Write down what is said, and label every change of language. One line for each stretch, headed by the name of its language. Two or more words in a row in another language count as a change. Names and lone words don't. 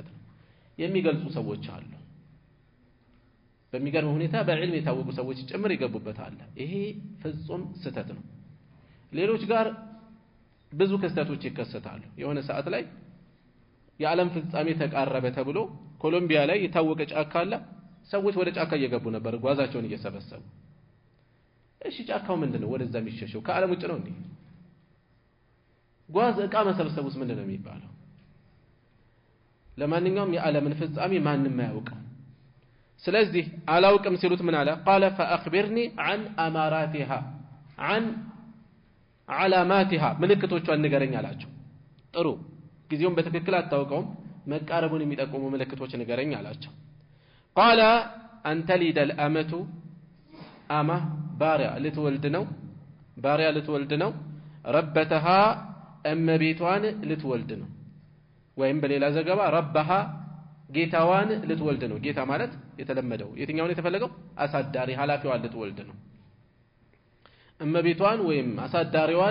Amharic: ነው የሚገልጹ ሰዎች አሉ በሚገርም ሁኔታ በዕልም የታወቁ ሰዎች ጭምር ይገቡበታል ይሄ ፍጹም ስተት ነው ሌሎች ጋር ብዙ ክስተቶች ይከሰታሉ የሆነ ሰዓት ላይ የዓለም ፍጻሜ ተቃረበ ተብሎ ኮሎምቢያ ላይ የታወቀ ጫካ አለ ሰዎች ወደ ጫካ እየገቡ ነበር ጓዛቸውን እየሰበሰቡ እሺ ጫካው ምንድነው ወደዛ የሚሸሸው ከዓለም ውጭ ነው እንዴ ጓዝ ዕቃ መሰብሰቡስ ምንድነው የሚባለው ለማንኛውም የዓለምን ፍጻሜ ማንንም አያውቅም ስለዚህ አላውቅም ሲሉት ምን አለ
Arabic: قال فاخبرني عن اماراتها عن علاماتها
Amharic: ምልክቶቿን ንገረኝ አላቸው ጥሩ ጊዜውን በትክክል አታውቀውም መቃረቡን የሚጠቁሙ ምልክቶች ንገረኝ አላቸው
Arabic: قال ان تلد الامه اما
Amharic: ባሪያ ልትወልድ ነው ربتها እመቤቷን ልትወልድ ነው ወይም በሌላ ዘገባ ረባሃ ጌታዋን ልትወልድ ነው ጌታ ማለት የተለመደው የትኛውን የተፈለገው አሳዳሪ ሐላፊዋን ልትወልድ ነው እመቤቷን ወይም አሳዳሪዋን